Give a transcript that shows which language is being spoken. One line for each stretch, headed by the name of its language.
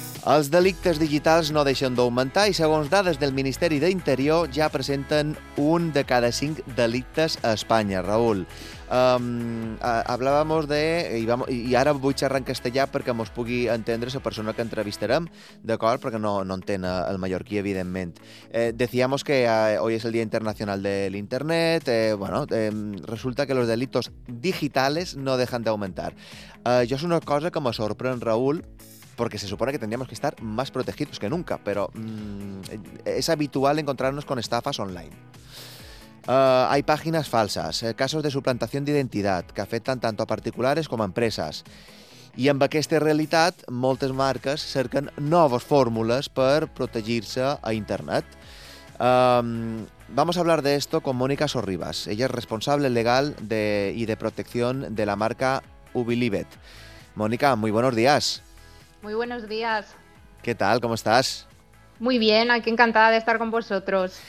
Catalan: Els delictes digitals no deixen d'augmentar i, segons dades del Ministeri d'Interior, ja presenten un de cada cinc delictes a Espanya, Raül. Hablàvem de... I ara vull xerrar en castellà perquè mos pugui entendre la persona que entrevistarem, d'acord? Perquè no entén el mallorquí, evidentment.
Spanish: Decíamos que hoy es el Día Internacional del Internet. Resulta que los delitos digitales no dejan d'augmentar.
Catalan: Jo és una cosa que me sorprèn,
Spanish: Raül, porque se supone que tendríamos que estar más protegidos que nunca, pero es habitual encontrarnos con estafas online. Hay páginas falsas, casos de suplantación de identidad que afectan tanto a particulares como a empresas.
Catalan: I amb aquesta realitat, moltes marques cerquen noves fórmules per protegir-se a internet.
Spanish: Vamos a hablar de esto con Mónica Sorribas. Ella es responsable legal de protección de la marca Ubilibet. Mónica, muy buenos días. Muy buenos días. ¿Qué tal? ¿Cómo estás? Muy bien, aquí encantada de estar con vosotros.